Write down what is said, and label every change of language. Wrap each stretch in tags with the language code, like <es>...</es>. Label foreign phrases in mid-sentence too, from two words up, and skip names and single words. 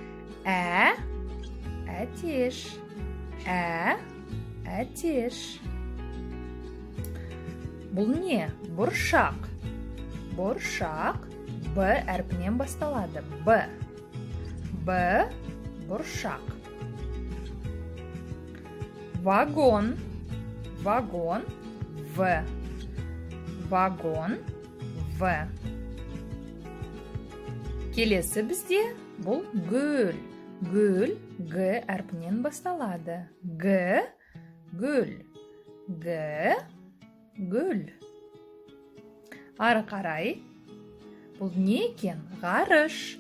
<kk>Әтеш. Әтеш. Бұл не? Бұршақ. Бұршақ Б әрпінен басталады. Б. Бұршақ. Вагон. Вагон В. Вагон В. Келесі бізде бұл гүл. Гүл Г әрпінен басталады. Гүл. Гүл. Ары қарай. Бұл не екен? Ғарыш.</kk>